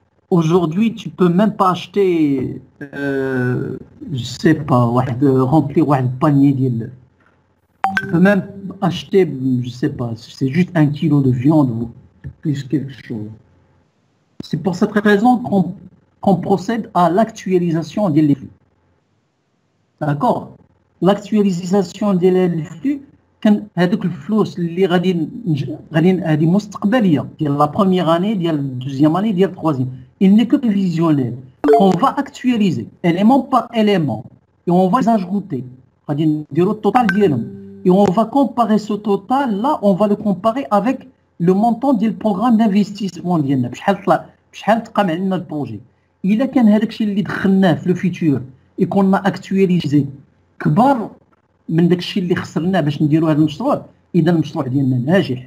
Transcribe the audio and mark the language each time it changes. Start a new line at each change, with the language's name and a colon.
French: Aujourd'hui, tu peux même pas acheter, je sais pas, remplir un panier d'îles. Tu peux même acheter, je sais pas, c'est juste 1 kilo de viande ou plus quelque chose. C'est pour cette raison qu'on procède à l'actualisation des flux. D'accord? L'actualisation des flux,
Arabic: كان هذوك الفلوس اللي غادي هذه مستقبليه ديال لا بروميير اني ديال الدوزيام اني ديال التروازيام.
French: Il n'est que prévisionnel. On va actualiser élément par élément et on va les ajouter.
Arabic: غادي نديرو التوتال ديالهم.
French: Et on va comparer ce total là, on va le comparer avec le montant
Arabic: ديال البروغرام
French: d'investissement
Arabic: ديالنا بشحال تقام علينا البروجي. الا كان هذاك الشيء اللي دخلناه في الفيتور يكون اكتواليزي كبار من داك الشيء اللي خسرناه باش نديروا هذا المشروع، اذا المشروع ديالنا ناجح.